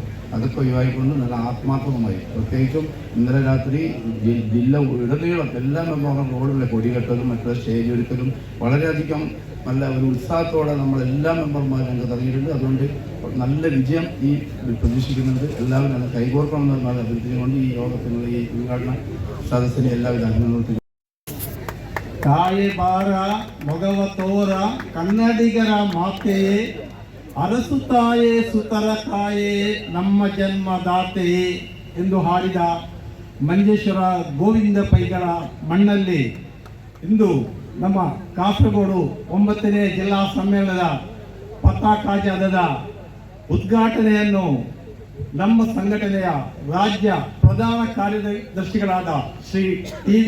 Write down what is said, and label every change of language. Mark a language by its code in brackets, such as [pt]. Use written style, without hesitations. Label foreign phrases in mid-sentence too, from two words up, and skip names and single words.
[ml] അതൊക്കെ ഒഴിവായിക്കൊണ്ട് നല്ല ആത്മാർത്ഥമായി, പ്രത്യേകിച്ചും ഇന്നലെ രാത്രി ജില്ല ഉടനീളം എല്ലാ മെമ്പർമാരും റോഡിലെ കൊടികെട്ടലും മറ്റുള്ള സ്റ്റേജ് ഒരുക്കലും വളരെയധികം നല്ല ഒരു ഉത്സാഹത്തോടെ നമ്മളെല്ലാ മെമ്പർമാരും രംഗത്ത് ഇറങ്ങിയിട്ടുണ്ട്. അതുകൊണ്ട് നല്ല വിജയം ഈ പ്രതീക്ഷിക്കുന്നുണ്ട്. എല്ലാവരും അത് കൈകോർക്കണമെന്ന് അഭ്യർത്ഥിച്ചുകൊണ്ട് ഈ യോഗത്തിനുള്ള ഈ ഉദ്ഘാടന സദസ്സിനെ എല്ലാവിധ അഭിനന്ദനങ്ങളും. [kn] ತಾಯಿ ಬಾರ ಮೊಗವ ತೋರ ಕನ್ನಡಿಗರ ಮಾತೆಯೇ, ಅರಸು ತಾಯೇ ಸುತರ ಕಾಯೇ ನಮ್ಮ ಜನ್ಮದಾತೆಯೇ ಎಂದು ಹಾಡಿದ ಮಂಜೇಶ್ವರ ಗೋವಿಂದ ಪೈಗಳ ಮಣ್ಣಲ್ಲಿ ಇಂದು ನಮ್ಮ ಕಾಸರಗೋಡು 9ನೇ ಜಿಲ್ಲಾ ಸಮ್ಮೇಳನದ ಪತಾಕ ಜಾಥಾದ ಉದ್ಘಾಟನೆಯನ್ನು ನಮ್ಮ ಸಂಘಟನೆಯ ರಾಜ್ಯ ಪ್ರಧಾನ ಕಾರ್ಯದರ್ಶಿಗಳಾದ ಶ್ರೀ ಟಿ.ವಿ.